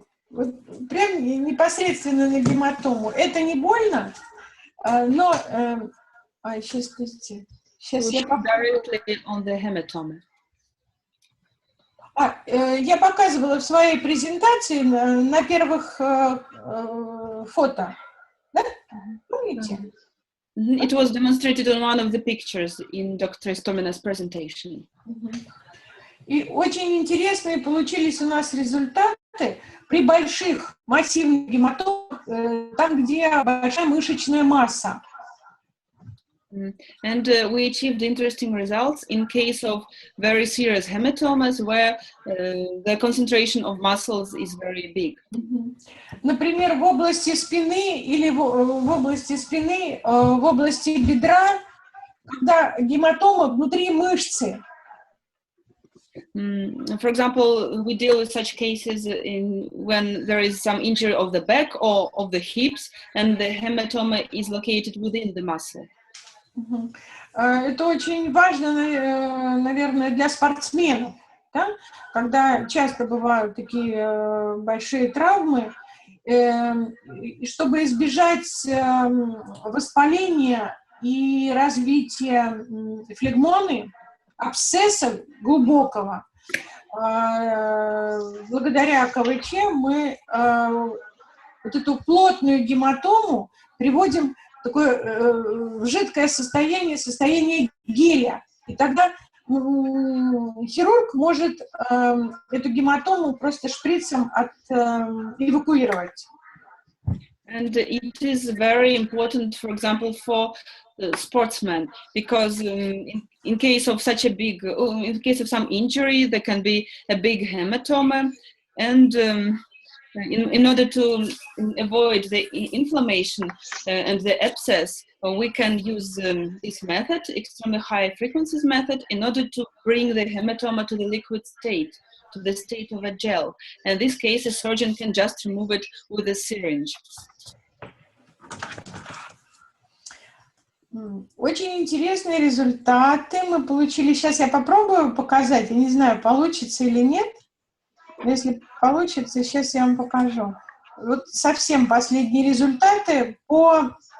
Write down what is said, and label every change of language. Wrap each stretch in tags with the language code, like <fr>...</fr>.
<ru>Вот прям непосредственно на гематому. Это не больно, но сейчас я</ru> <en>directly on the hematoma.</en> <ru>Я показывала в своей презентации на первых фото. Да? Помните?</ru> <en>It was demonstrated on one of the pictures in Dr. Istomina's presentation.</en> <ru>И очень интересные получились у нас результаты при больших массивных гематомах, там, где большая мышечная масса.</ru> <en>And we achieved interesting results in case of very serious hematomas where the concentration of muscles is very big.</en> <ru>Например, в области спины или в области бедра, когда гематома внутри мышцы.</ru> <en>For example, we deal with such cases when there is some injury of the back or of the hips, and the hematoma is located within the muscle.</en> <ru>Это очень важно, наверное, для спортсменов, да? Когда часто бывают такие большие травмы, и чтобы избежать воспаления и развития флегмоны, абсцесса глубокого, благодаря КВЧ мы вот эту плотную гематому приводим в жидкое состояние геля. И тогда хирург может эту гематому просто шприцем эвакуировать.</ru> <en>And it is very important, for example, for sportsmen, because in case of such a big, in case of some injury, there can be a big hematoma, and in order to avoid the inflammation and the abscess, we can use this method, extremely high frequencies method, in order to bring the hematoma to the liquid state, to the state of a gel. And in this case, a surgeon can just remove it with a syringe.</en> <ru>Очень интересные результаты мы получили. Сейчас я попробую показать. Я не знаю, получится или нет. Но если получится, сейчас я вам покажу. Вот совсем последние результаты по...</ru>